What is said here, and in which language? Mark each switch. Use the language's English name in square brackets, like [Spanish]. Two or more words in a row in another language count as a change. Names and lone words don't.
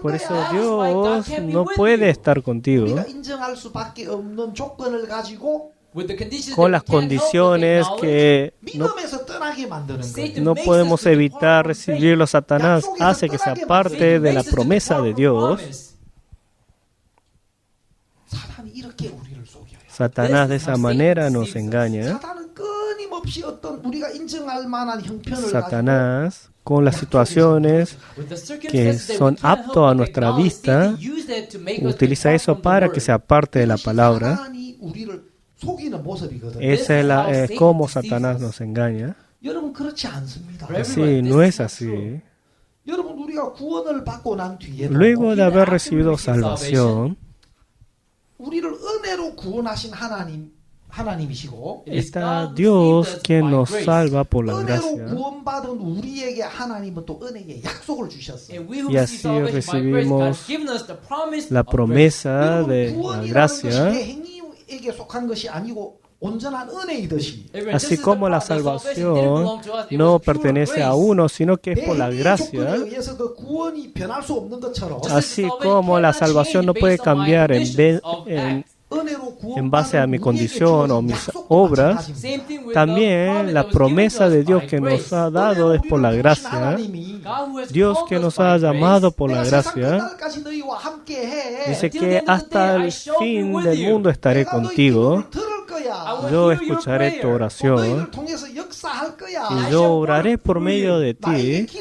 [Spanish] Por eso [Korean] 거야. [Spanish] Dios no puede estar contigo [Korean] 우리가 인정할 수밖에 없는 조건을 가지고 [Spanish] con las condiciones que [Korean] 믿음에서 떠나게 만드는 거예요. [Spanish] no podemos evitar recibirlo. Satanás hace que sea parte de la promesa de Dios. [Korean] 사탄이 이렇게 우리를 속여요. [Spanish] Satanás de esa manera nos engaña. [Korean] 사탄은 끊임없이 어떤 우리가 인정할 만한 형편을 가지고 [Spanish] Satanás, con las situaciones que son aptos a nuestra vista, utiliza eso para que sea parte de la palabra. [Korean] 사탄이 우리를 속이는 모습이거든요. [Spanish] Esa es como Satanás nos engaña. [Korean] 여러분 그렇지 않습니다. [Spanish] Sí, no es así. [Korean] 여러분 우리가 구원을 받고 난 뒤에 [Spanish] Luego de haber recibido salvación, [Korean] 우리를 은혜로 구원하신 하나님이시고 [Spanish] está Dios quien nos salva por la [Korean] 은혜로 [Spanish] gracia. [Korean] 구원받은 우리에게 하나님은 또 은혜의 약속을 주셨어요. [Spanish] Y así recibimos la promesa de la [Korean] 구원이라는 것이 [Spanish] gracia. [Korean] 내 행위에게 속한 것이 아니고 온전한 은혜이듯이 [Spanish] Así como la salvación no pertenece a uno, sino que es por la [Korean] 내 행위의 조건에 [Spanish] gracia, [Korean] 의해서 그 구원이 변할 수 없는 것처럼 [Spanish] así como la salvación no puede cambiar [Korean] 은혜로 [Spanish] en base a mi [Korean] 구원받는 [Spanish] condición o [Korean] 우리에게 [Spanish] mis [Korean] 주어진 약속도 [Spanish] obras, [Korean] 마찬가지입니다. [Spanish] también la promesa de Dios que nos ha dado es por la gracia. Dios que nos ha llamado por la gracia, dice que hasta el fin del mundo estaré contigo, yo escucharé tu oración y yo oraré por medio de ti.